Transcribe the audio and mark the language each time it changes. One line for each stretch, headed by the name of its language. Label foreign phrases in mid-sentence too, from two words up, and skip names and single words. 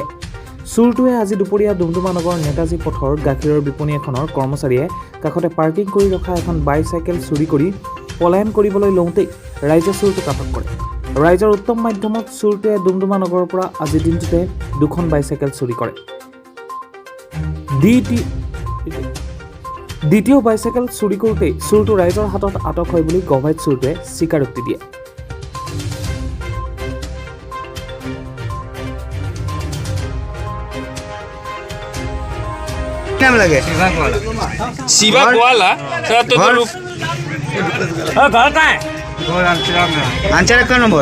Assamese: চোৰটোৱে আজি দুপৰীয়া ডুমডুমা নগৰ নেতাজী পথৰ গাখীৰৰ বিপণী এখনৰ কৰ্মচাৰীয়ে কাষতে পাৰ্কিং কৰি ৰখা এখন বাইচাইকেল চুৰি কৰি পলায়ন কৰিবলৈ লওঁতেই ৰাইজে চোৰটোক আটক কৰে। ৰাইজৰ উত্তম মাধ্যমত চোৰটোৱে ডুমডুমা নগৰৰ পৰা আজিৰ দিনটোতে 2খন বাইচাইকেল চুৰি কৰে। দ্বিতীয় বাইচাইকেল চুৰি কৰোঁতেই চোৰটো ৰাইজৰ হাতত আটক হয় বুলি গভাইত চোৰটোৱে স্বীকাৰোক্তি দিয়ে।
Hindi: नाम लगे शिवा गोवाला तो घर कहाँ है? आंचल का नंबर